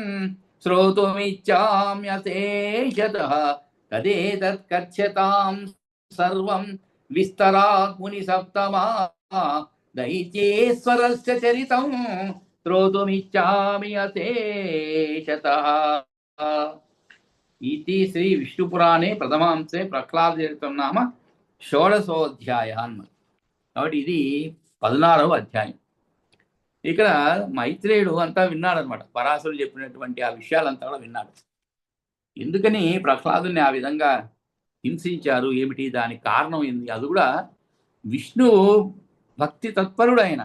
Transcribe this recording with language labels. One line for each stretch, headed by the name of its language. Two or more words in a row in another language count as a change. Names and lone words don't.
Sanskrit: श्रोतुमिच्छाम्यशेषतः तदेतत्कथ्यतां सर्वं विस्तरान् मुनिसप्तमा दैत्येश्वरस्य चरितं श्रोतुमिच्छामि अशेषतः इति श्री विष्णुपुराणे प्रथमांशे प्रह्लादचरितं नाम షోడశోధ్యాయ అన్నమాట.
Telugu: కాబట్టి ఇది 16వ అధ్యాయం. ఇక్కడ మైత్రేయుడు అంతా విన్నాడనమాట. పరాశరుడు చెప్పినటువంటి ఆ విషయాలంతా కూడా విన్నాడు. ఎందుకని ప్రహ్లాదుని ఆ విధంగా హింసించారు, ఏమిటి, దానికి కారణం ఏంది, అది కూడా విష్ణు భక్తి తత్పరుడు ఆయన.